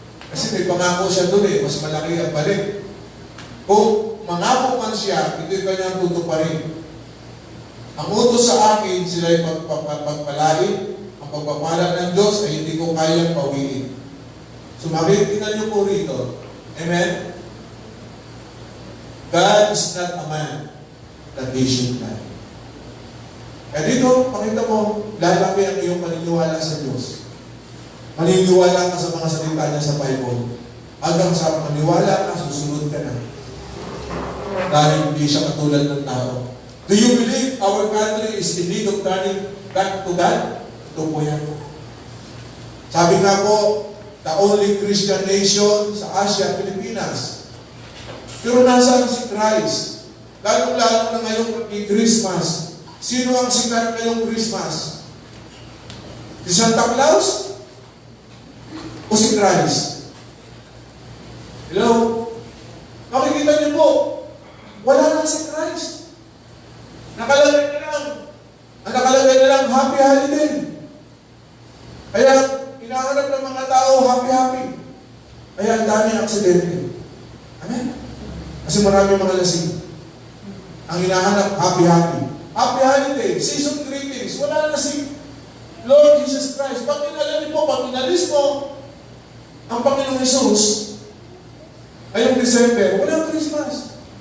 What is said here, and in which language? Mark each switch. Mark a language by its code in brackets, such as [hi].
[tl] Kasi may pangako siya doon eh, mas malaki ang balik. Kung mangako man siya, ito'y kanyang tutuparin. Ang utos sa akin, sila'y pagpapalain. Ang pagpapala ng Diyos ay hindi ko kayang pawiin. So makikita niyo po rito. Amen? [en] God is not a man that he should lie. [tl] Kaya dito, pakita mo, lalaki ang iyong paniniwala sa Diyos. Maniniwala ka sa mga salita niya sa Bible. Hanggang sa maniwala ka, susunod ka na. Dahil hindi siya katulad ng tao. [en] Do you believe our country is in need of turning back to God? [tl] Ito po yan. Sabi nga po, [en] the only Christian nation [tl] sa Asia, Pilipinas. Pero nasaan si Christ? Lalo-lalo na ngayong Christmas. Sino ang sikat ngayong Christmas? Si Santa Claus? O si Christ? Hello? Makikita niyo po, wala lang si Christ. Nakalagay na lang. Ang nakalagay na lang, happy holiday. Kaya, hinahanap ng mga tao, happy-happy. Kaya, ang daming aksidente. Amen? Kasi marami mga lasing. Ang hinahanap, happy-happy. Happy holiday, season greetings. Wala na si Lord Jesus Christ. Pag inalis mo, ang Panginoong Jesus, ngayong December, walang Christmas.